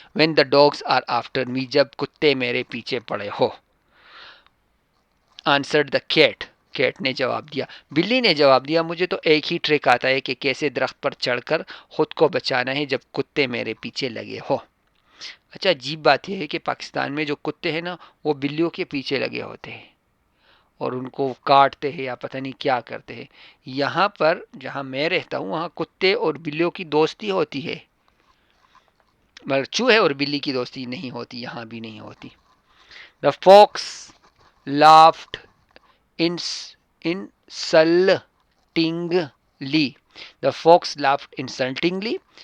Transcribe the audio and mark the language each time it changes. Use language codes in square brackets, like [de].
[en] when the dogs are after me [ur] جب کتے میرے پیچھے پڑے ہو. [en] answered the cat [ur] نے جواب دیا. بلی نے جواب دیا مجھے تو ایک ہی ٹرک آتا ہے کہ کیسے درخت پر چڑھ کر خود کو بچانا ہے جب کتے میرے پیچھے لگے ہو. اچھا, عجیب بات یہ ہے کہ پاکستان میں جو کتے ہیں نا وہ بلیوں کے پیچھے لگے ہوتے ہیں اور ان کو کاٹتے ہیں یا پتہ نہیں کیا کرتے ہیں. یہاں پر جہاں میں رہتا ہوں وہاں کتے اور بلیوں کی دوستی ہوتی ہے, مگر چوہے اور بلی کی دوستی نہیں ہوتی, یہاں بھی نہیں ہوتی. [en] The fox laughed insultingly. The fox laughed insultingly.